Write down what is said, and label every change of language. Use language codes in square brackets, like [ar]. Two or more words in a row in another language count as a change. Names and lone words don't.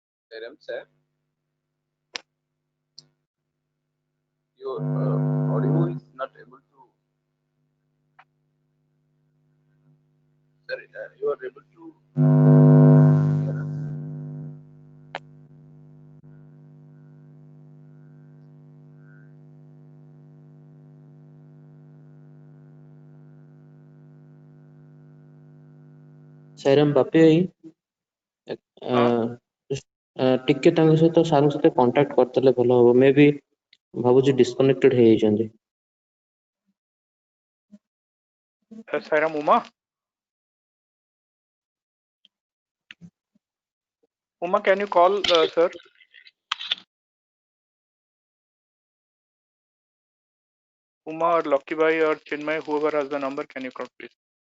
[en] Sairam sir, your audio is not able to. Sir, you are able to hear us? [or] ସାଇରାମ ବାପି ଭାଇ ଟିକେ ତାଙ୍କ ସହିତ ସାରଙ୍କ ସହିତ କଣ୍ଟାକ୍ଟ କରିଦେଲେ ଭଲ ହବ। ମେ ବି ଭାବୁଛି ଡିସକନେକ୍ଟେଡ ହେଇଯାଇଛନ୍ତି। [en] Sairam Uma? Uma, can you call, sir? Uma or Lucky Bhai or Chinmay, whoever has the number, can you call, please?